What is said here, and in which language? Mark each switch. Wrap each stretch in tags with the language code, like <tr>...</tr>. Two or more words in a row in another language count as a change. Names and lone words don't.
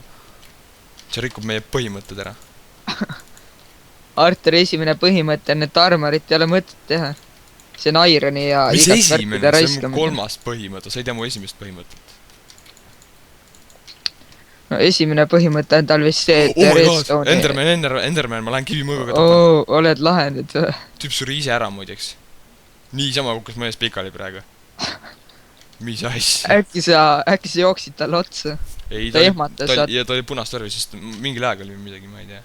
<et>see rikub meie põhimõtted ära. Arturi esimene põhimõte on, et armorit ei ole mõtet teha. See on ironi ja mis igat esimene, värkide see on mu raiskamine. 3. põhimõte, sa ei tea mu esimest põhimõtet. No esimene põhimõte on tal vist see, et</et> <en>Oh my god,</en> <et>redstone'i... Enderman, ma lähen kivimõõgaga tapan. Oo, oled lahe nüüd või? Tüüp suri ise ära muideks. niisama kukkus mu ees pikali praegu. mis asja? Äkki sa jooksid talle otsa? ei, ta ehmatas, ja ta oli punast värvi, sest mingil ajal oli midagi, ma ei tea.</et>